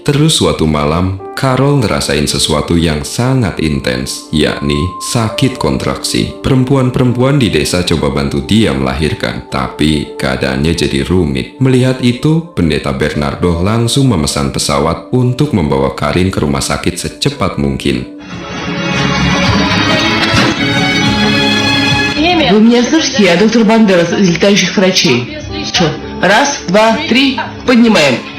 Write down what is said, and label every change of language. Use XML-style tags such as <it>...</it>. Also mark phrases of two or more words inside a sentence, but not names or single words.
<id>Terus suatu malam, Carol ngerasain sesuatu yang sangat intens, yakni sakit kontraksi. Perempuan-perempuan di desa coba bantu dia melahirkan, tapi keadaannya jadi rumit. Melihat itu, pendeta Bernardo langsung memesan pesawat untuk membawa Karin ke rumah sakit secepat mungkin.</id> <ru>Вы меня слышите? Я доктор Бандерас из летающих врачей. Что? Раз, два, три, поднимаем.</ru>